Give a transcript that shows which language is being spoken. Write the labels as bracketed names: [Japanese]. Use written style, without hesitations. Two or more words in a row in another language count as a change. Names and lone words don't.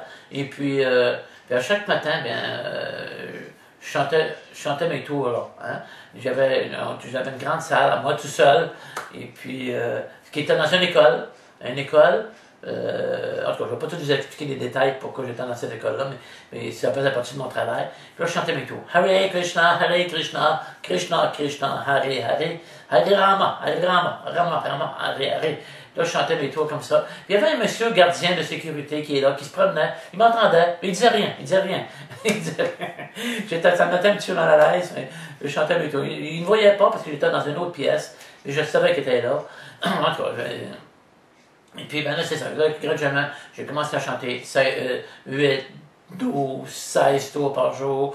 [French] Et puis à chaque matin, je chantais mes tours là. Hein? J'avais une grande salle, à moi tout seul, et puis qui était dans une école. En tout cas, je ne vais pas tout vous expliquer les détails pourquoi j'étais dans cette école-là, mais ça faisait partie de mon travail. Puis là, je chantais mes tours. [Sanskrit] Hare Krishna, Krishna Krishna, Hare Hare, Hare Rama, Rama Rama, Hare Hare. [French] Là, je chantais mes tours comme ça. Puis il y avait un monsieur gardien de sécurité qui est là, qui se promenait. Il m'entendait, mais il disait rien. Ça me mettait un petit peu mal à l'aise, mais je chantais mes tours. Il ne me voyait pas parce que j'étais dans une autre pièce. Et je savais qu'il était là. En tout cas, et puis, là, c'est ça. Là, graduellement, j'ai commencé à chanter 8, 12, 16 tours par jour.